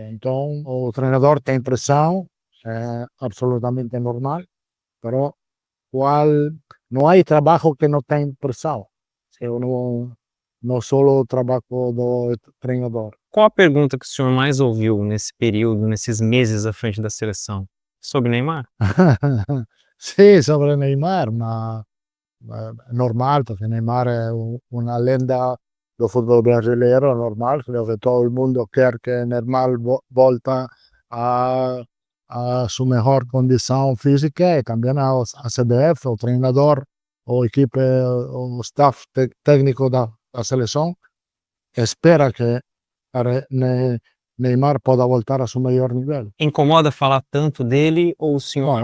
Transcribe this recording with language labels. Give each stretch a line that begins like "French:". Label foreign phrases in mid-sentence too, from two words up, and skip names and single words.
Portuguese: Então, o treinador tem pressão, é absolutamente normal, mas não há trabalho que não tem pressão. Eu não só o trabalho do treinador. Qual a pergunta que o senhor mais ouviu nesse período, nesses meses à frente da seleção? Sobre Neymar? Sì, sobre Neymar,
Italian: ma è normale perché Neymar è una lenda del football brasileiro, normal,
Spanish: creo que todo el mundo quiere que Neymar
Portuguese: volta a
Spanish: su mejor
Portuguese: condição física e também a CBF, o treinador, o equipe, o staff técnico da seleção espera que Neymar possa voltar a seu melhor nível. Incomoda falar tanto dele ou o senhor?